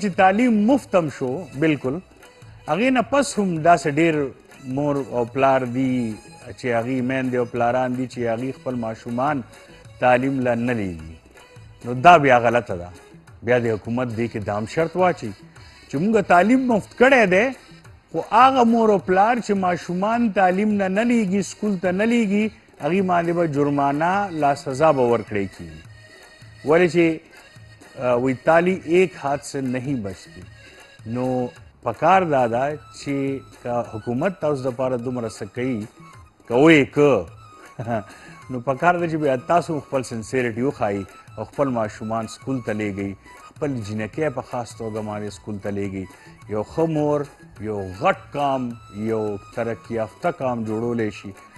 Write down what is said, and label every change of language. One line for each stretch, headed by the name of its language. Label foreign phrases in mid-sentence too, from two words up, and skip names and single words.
Pashto: چې تعلیم مفت هم شو بالکل هغې نه پس هم داسې ډېر مور او پلار دي چې هغې میندې او پلاران دي چې هغې خپل ماشومان تعلیم له نه لیږي نو دا بیا غلطه ده بیا د حکومت دې کې دا هم شرط واچوي چې موږ تعلیم مفت کړی دی خو هغه مور او پلار چې ماشومان تعلیم نه نه لیږي سکول ته نه لیږي هغې باندې به جرمانه لا سزا به ورکړی کېږي ولې چې وی
Urdu: تالی ایک ہاتھ سے نہیں بچتی
Pashto: نو پکار دا ده چې که حکومت تاسو دپاره دومره څه کوي که ویې که نو پکار ده چې بیا تاسو خپل سنسیریټي وښایي او خپل ماشومان سکول ته لیږئ خپل جینکۍ په خاص توګه باندې سکول ته لیږئ یو ښه مور یو غټ کام یو ترقي یافته کام جوړولی شي